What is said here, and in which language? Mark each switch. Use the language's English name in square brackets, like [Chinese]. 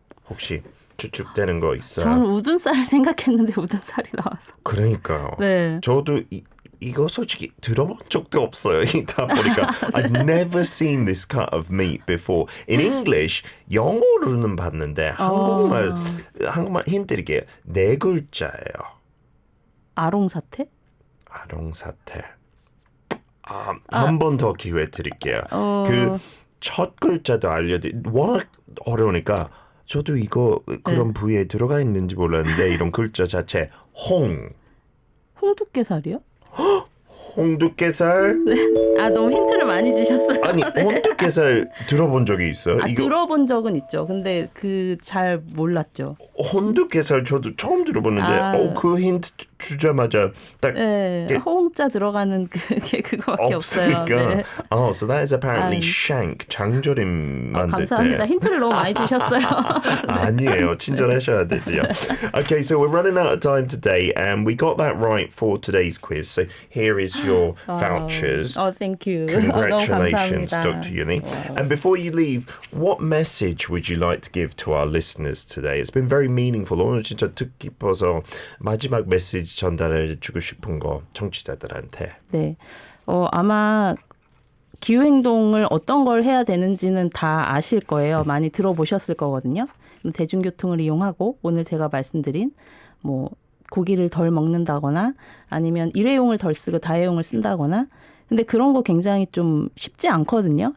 [Korean] 혹시 추측되는 거 있어요? 저는 우둔살 생각했는데 우둔살이 나와서. 그러니까요. 네. 저도 이거 솔직히 들어본 적도 없어요. 다 보니까 [English] I've never seen this cut of meat before. In English, [Korean] 영어로는 봤는데 한국말 힌트 드릴게요. 4글자예요. 아롱사태? 아롱사태. 한 번 더 기회 드릴게요. 그 첫 글자도 워낙 어려우니까 저도 이거 그런 부위에 들어가 있는지 몰랐는데 이런 글자 자체 홍두깨살이요? 홍두깨살? 너무 힌트를 많이 주셨어요. 아니, 홍두깨살 들어본 적이 있어요? 이거 들어본 적은 있죠. 근데 잘 몰랐죠. 홍두깨살 저도 처음 들어봤는데 그 힌트 주자마자 딱 홍자 들어가는 그게 그거밖에 없어요. 네. [English] So that is apparently shank, [Korean] 장조림 만들 때. 감사합니다. 힌트를 너무 많이 주셨어요. 아니에요. 친절하셔야 되죠. [English] Okay, so we're running out of time today and we got that right for today's quiz. So here is your vouchers. Thank you. Congratulations, [Korean] 너무 감사합니다. [English] Dr. Yoon-hee. And before you leave, what message would you like to give to our listeners today? It's been very meaningful. [Korean] 오늘 진짜 뜻깊어서 마지막 메시지 전달해 주고 싶은 거 청취자들한테. 네. 아마 기후행동을 어떤 걸 해야 되는지는 다 아실 거예요. 많이 들어보셨을 거거든요. 대중교통을 이용하고 오늘 제가 말씀드린 고기를 덜 먹는다거나 아니면 일회용을 덜 쓰고 다회용을 쓴다거나 근데 그런 거 굉장히 좀 쉽지 않거든요.